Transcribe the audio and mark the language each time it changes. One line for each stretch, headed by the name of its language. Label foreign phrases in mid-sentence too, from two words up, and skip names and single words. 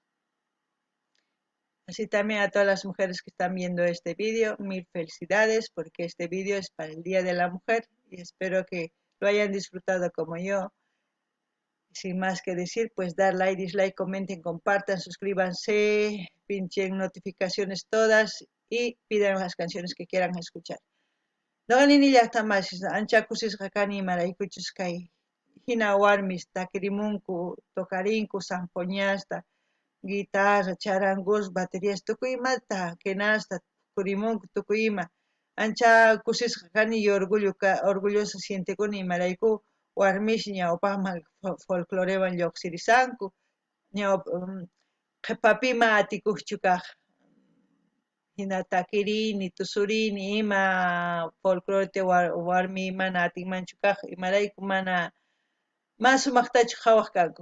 Spanish: Así también a todas las mujeres que están viendo este vídeo, mil felicidades porque este vídeo es para el Día de la Mujer y espero que lo hayan disfrutado como yo. Sin más que decir, pues dar like, dislike, comenten, compartan, suscríbanse, pinchen notificaciones todas y pidan las canciones que quieran escuchar.
Quechua: Noqanini llaqtamasisa ancha kusisqakani imaraykuchus kay hina warmis takirimunku, tokarinku, sampoñasta, guitarra, charangos, baterías, tukuy imata kenasta kurimunku tukuy ima. Ancha kusisqa kani
Spanish: y orgullosa
Quechua: sientekuni imarayku warmish ñawpaqman folclorewan lluqsirisanku, qhipapima atikuqchu kaq hina takirini, tusurini, ima folclorete warmi mana atinmanchu kaq imarayku mana más sumaqtachu qhawaq kanku.